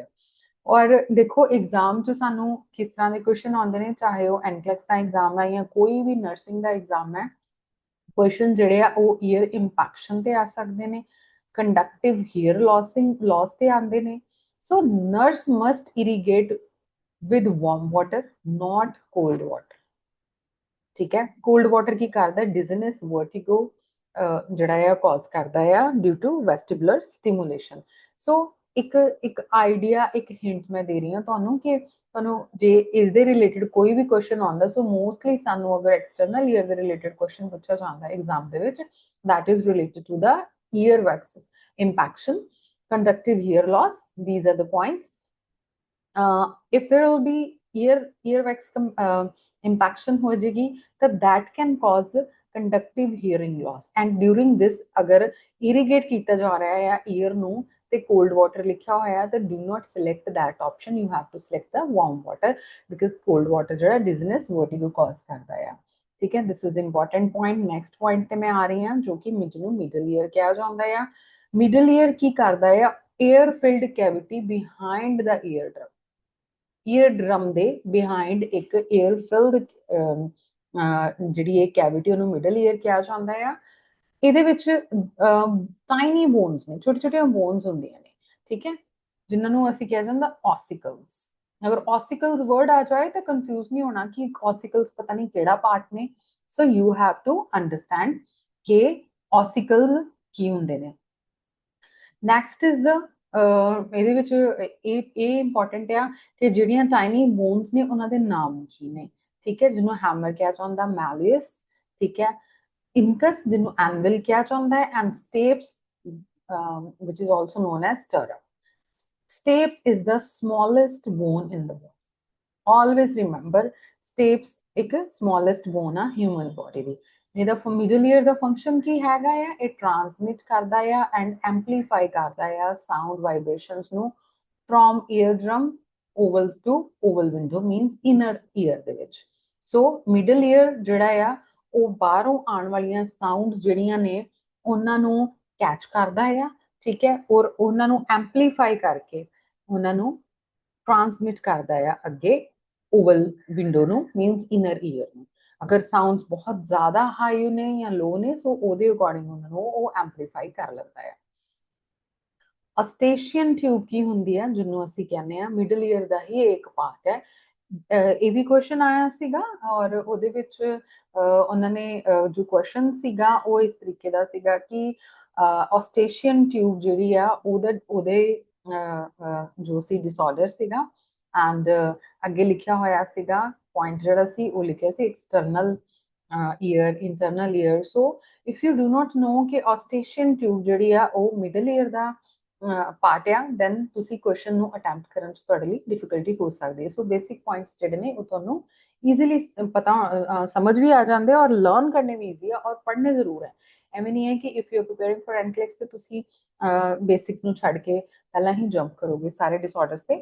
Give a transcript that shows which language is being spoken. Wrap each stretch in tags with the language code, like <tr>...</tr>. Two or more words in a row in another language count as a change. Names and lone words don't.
<pa>ਔਰ ਦੇਖੋ ਐਗਜ਼ਾਮ 'ਚ ਸਾਨੂੰ ਕਿਸ ਤਰ੍ਹਾਂ ਦੇ ਕੁਐਸਚਨ ਆਉਂਦੇ ਨੇ, ਚਾਹੇ ਉਹ ਐਨਕਲੈਕਸ ਦਾ ਐਗਜ਼ਾਮ ਹੈ ਜਾਂ ਕੋਈ ਵੀ ਨਰਸਿੰਗ ਦਾ ਐਗਜ਼ਾਮ ਹੈ, ਕੁਐਸਚਨ ਜਿਹੜੇ ਆ ਉਹ</pa> <en>ear impaction</en> <pa>ਤੇ ਆ ਸਕਦੇ ਨੇ,</pa> <en>conductive hear loss</en> <pa>ਤੇ ਆਉਂਦੇ ਨੇ।</pa> <en>so nurse must irrigate with warm water, not cold water.</en> <pa>ਠੀਕ ਹੈ,</pa> <en>cold water</en> <pa>ਕੀ ਕਰਦਾ,</pa> <en>dizziness, vertigo</en> <pa>ਜਿਹੜਾ ਆ ਕਾਜ਼ ਕਰਦਾ ਆ</pa> <en>due to vestibular stimulation.</en> <pa>ਸੋ ਇੱਕ ਆਈਡੀਆ, ਇੱਕ ਹਿੰਟ ਮੈਂ ਦੇ ਰਹੀ ਹਾਂ ਤੁਹਾਨੂੰ ਕਿ ਤੁਹਾਨੂੰ ਜੇ ਇਸ ਦੇ ਰਿਲੇਟਡ ਕੋਈ ਵੀ ਕੁਐਸਚਨ ਆਉਂਦਾ,</pa> <en>so mostly</en> <pa>ਸਾਨੂੰ ਅਗਰ</pa> <en>external ear</en> <pa>ਦੇ ਰਿਲੇਟਡ ਕੁਐਸਚਨ ਪੁੱਛਿਆ ਜਾਂਦਾ ਐਗਜ਼ਾਮ ਦੇ ਵਿੱਚ,</pa> <en>that is related to the ear wax impaction, conductive hear loss. These are the points. if there will be earwax impaction</en> <hi>हो जाएगी तो</hi> <en>that can cause conductive hearing loss and during this</en> <hi>अगर irrigate किया जा रहा है या</hi> <en>ear</en> <pa>ਨੂੰ ਤੇ</pa> <en>cold water</en> <pa>ਲਿਖਿਆ ਹੋਇਆ ਹੈ ਤਾਂ</pa> <en>do not select that option, you have to select the warm water because cold water ਜਿਹੜਾ dizziness vertigo cause</en> <pa>ਕਰਦਾ ਹੈ। ਠੀਕ ਹੈ,</pa> <en>this is important point। next point</en> <pa>ਤੇ ਮੈਂ ਆ ਰਹੀ ਹਾਂ ਜੋ ਕਿ ਜਿਹਨੂੰ</pa> <en>middle ear</en> <pa>ਕਿਹਾ ਜਾਂਦਾ ਹੈ।</pa> <en>middle ear</en> <pa>ਕੀ ਕਰਦਾ ਹੈ,</pa> <en>air filled cavity behind the eardrum, ear drum</en> <pa>ਦੇ ਬਿਹਾਈਂਡ ਇੱਕ</pa> <en>air filled</en> <pa>ਜਿਹੜੀ ਇਹ ਕੈਵਿਟੀ ਉਹਨੂੰ</pa> <en>middle ear</en> <pa>ਕਿਹਾ ਜਾਂਦਾ ਆ। ਇਹਦੇ ਵਿੱਚ</pa> <en>tiny bones</en> <pa>ਨੇ, ਛੋਟੇ ਛੋਟੇ ਬੋਨਸ ਹੁੰਦੀਆਂ ਨੇ, ਠੀਕ ਹੈ, ਜਿਨ੍ਹਾਂ ਨੂੰ ਅਸੀਂ ਕਿਹਾ ਜਾਂਦਾ ऑसिकल्स। ਅਗਰ ਔਸਿਕਲਸ ਵਰਡ ਆ ਜਾਏ ਤੋ ਕਨਫਿਊਜ਼ ਨਹੀਂ ਹੋਣਾ ਕਿ ਔਸਿਕਲਸ ਪਤਾ ਨਹੀਂ ਕਿਹੜਾ ਪਾਰਟ ਨੇ,</pa> <en>so you have to understand</en> <pa>ਕਿ ਔਸਿਕਲਸ ਕੀ ਹੁੰਦੇ ਨੇ।</pa> <en>next is the</en> <pa>ਇਹਦੇ ਵਿੱਚ ਇਹ ਇੰਪੋਰਟੈਂਟ ਆ ਕਿ ਜਿਹੜੀਆਂ</pa> <en>tiny bones</en> <pa>ਨੇ ਉਹਨਾਂ ਦੇ ਨਾਮ ਕੀ ਨੇ, ਠੀਕ ਹੈ, ਜਿਹਨੂੰ ਹੈਮਰ ਕਿਹਾ ਜਾਂਦਾ, ਮੈਲਿਅਸ, ਠੀਕ ਹੈ, ਇਨਕਸ ਜਿਹਨੂੰ ਐਨਵਿਲ ਕਿਹਾ ਜਾਂਦਾ ਹੈ,</pa> <en>and stapes which is also known as stirrup. Stapes is the smallest bone in the body, always remember stapes ਇੱਕ smallest bone ਆ human body ਦੀ।</en> <pa>ਇਹਦਾ</pa> <en>middle ear</en> <pa>ਦਾ ਫੰਕਸ਼ਨ ਕੀ ਹੈਗਾ ਆ, ਇਹ ਟ੍ਰਾਂਸਮਿਟ ਕਰਦਾ ਆ</pa> <en>and amplify</en> <pa>ਕਰਦਾ ਆ</pa> <en>sound vibrations</en> <pa>ਨੂੰ</pa> <en>from eardrum oval to oval window, means inner ear</en> <pa>ਦੇ ਵਿੱਚ। ਸੋ</pa> <en>middle ear</en> <pa>ਜਿਹੜਾ ਆ ਉਹ ਬਾਹਰੋਂ ਆਉਣ ਵਾਲੀਆਂ ਸਾਊਂਡਸ ਜਿਹੜੀਆਂ ਨੇ ਉਹਨਾਂ ਨੂੰ ਕੈਚ ਕਰਦਾ ਆ, ਠੀਕ ਹੈ, ਔਰ ਉਹਨਾਂ ਨੂੰ ਐਂਪਲੀਫਾਈ ਕਰਕੇ ਉਹਨਾਂ ਨੂੰ ਟ੍ਰਾਂਸਮਿਟ ਕਰਦਾ ਆ ਅੱਗੇ</pa> <en>oval window</en> <pa>ਨੂੰ,</pa> <en>means inner ear</en> <pa>ਨੂੰ। ਅਗਰ ਸਾਊਂਡਸ ਬਹੁਤ ਜ਼ਿਆਦਾ ਹਾਈ ਨੇ ਯਾ ਲੋ ਨੇ ਸੋ ਉਹਦੇ ਅਕੋਰਡਿੰਗ ਉਹਨਾਂ ਨੂੰ ਉਹ ਐਂਪਲੀਫਾਈ ਕਰ ਲੈਂਦਾ ਹੈ।</pa> <en>eustachian tube</en> <pa>ਕੀ ਹੁੰਦੀ ਹੈ, ਜਿਹਨੂੰ ਅਸੀਂ ਕਹਿੰਦੇ ਆ</pa> <en>middle ear</en> <pa>ਦਾ ਹੀ ਇੱਕ ਪਾਰਟ ਹੈ। ਇਹ ਵੀ ਕੁਐਸਚਨ ਆਇਆ ਸੀਗਾ ਔਰ ਉਹਦੇ ਵਿੱਚ ਉਹਨਾਂ ਨੇ ਜੋ ਕੁਐਸਚਨ ਸੀਗਾ ਉਹ ਇਸ ਤਰੀਕੇ ਦਾ ਸੀਗਾ ਕਿ</pa> <en>eustachian tube</en> <pa>ਜਿਹੜੀ ਆ ਉਹਦੇ ਜੋ ਸੀ ਡਿਸਆਰਡਰ ਸੀਗਾ ਐਂਡ ਅੱਗੇ ਲਿਖਿਆ ਹੋਇਆ ਸੀਗਾ point ਜਿਹੜਾ ਸੀ ਉਹ ਲਿਖਿਆ ਸੀ</pa> <en>external ear, internal ear। so if you do not know</en> <pa>ਕਿ</pa> <en>eustachian tube</en> <pa>ਜਿਹੜੀ ਆ ਉਹ</pa> <en>middle ear</en> <pa>ਦਾ ਪਾਰਟ ਆ then ਤੁਸੀਂ ਕੁਐਸਚਨ ਨੂੰ ਅਟੈਂਪਟ ਕਰਨ ਚ ਤੁਹਾਡੇ ਲਈ ਡਿਫਿਕਲਟੀ ਹੋ ਸਕਦੀ ਹੈ।</pa> <en>so basic points</en> <pa>ਜਿਹੜੇ ਨੇ ਉਹ ਤੁਹਾਨੂੰ ਈਜ਼ੀਲੀ ਪਤਾ ਸਮਝ ਵੀ ਆ ਜਾਂਦੇ ਆ ਔਰ ਲਰਨ ਕਰਨੇ ਵੀ ਈਜ਼ੀ ਆ ਔਰ ਪੜ੍ਹਨੇ ਜ਼ਰੂਰ ਹੈ। ਐਵੇਂ ਨਹੀਂ ਹੈ ਕਿ</pa> <en>if you are preparing for NCLEX</en> <pa>ਤੇ ਤੁਸੀਂ ਬੇਸਿਕਸ ਨੂੰ ਛੱਡ ਕੇ ਪਹਿਲਾਂ ਹੀ ਜੰਪ ਕਰੋਗੇ ਸਾਰੇ ਡਿਸਆਰਡਰਸ ਤੇ।</pa>